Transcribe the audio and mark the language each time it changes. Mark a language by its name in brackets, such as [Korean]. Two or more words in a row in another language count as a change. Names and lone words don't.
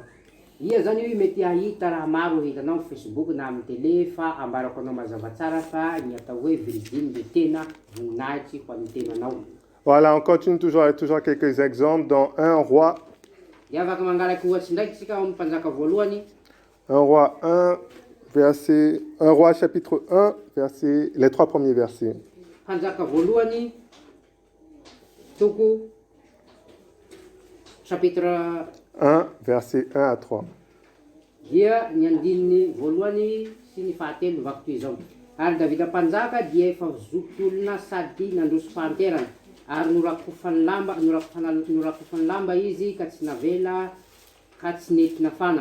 [Malagasy] Ia zany hoe mety ahita raha maro hitanao Facebook na amin'ny télé fa ambarako anao mazava tsara fa ny atao hoe virginy de tena voninahitry ho an'ny tenanao. [French] Voilà, on continue toujours avec toujours quelques exemples dans 1 roi. [Malagasy] Dia afaka mangalaky ohatsy ndraiky tsika amin'ny mpanjaka voalohany. [French] 1 roi 1 roi chapitre 1, les 3 premiers versets. [Malagasy] Mpanjaka voalohany toko chapitre [French] 1, verset 1 à 3. [Malagasy] Dia ny andininy voalohany sy ny fahatelo vaky toy izao. Ary Davida mpanjaka dia efa zotolona sady nandroso fahanterana ary norakofany lamba izy ka tsy navela ka tsy nety nafana.